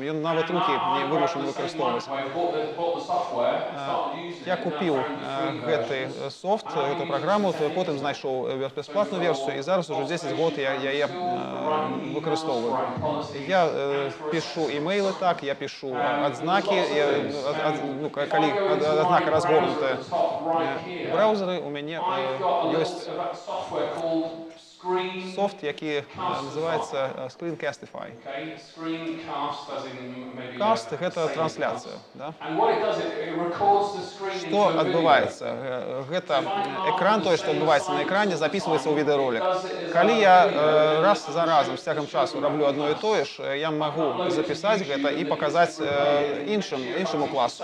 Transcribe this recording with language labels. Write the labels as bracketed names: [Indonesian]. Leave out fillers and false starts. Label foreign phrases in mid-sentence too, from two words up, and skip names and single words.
[Belarusian] Ён нават рукі не вымушаны выкарыстоўваць. Я купіў гэты софт, гэту праграму, потым знайшоў бясплатную версію, і зараз ужо 10 год я яе выкарыстоўваю. Я пішу імейлы так, я пішу адзнакі, калі адзнака разгорнутая. Браузеры у мяне ёсць софт, [Ukrainian] який називається [Belarusian] Screencastify. Cast – гэта трансляцыя. Да? Што адбываецца? Гэта экран, тое, што адбываецца на экране, записываецца ў відэаролік. Калі я раз за разам з цягам часу раблю одно і тое ж, я магу запісаць гэта і паказаць іншаму класу.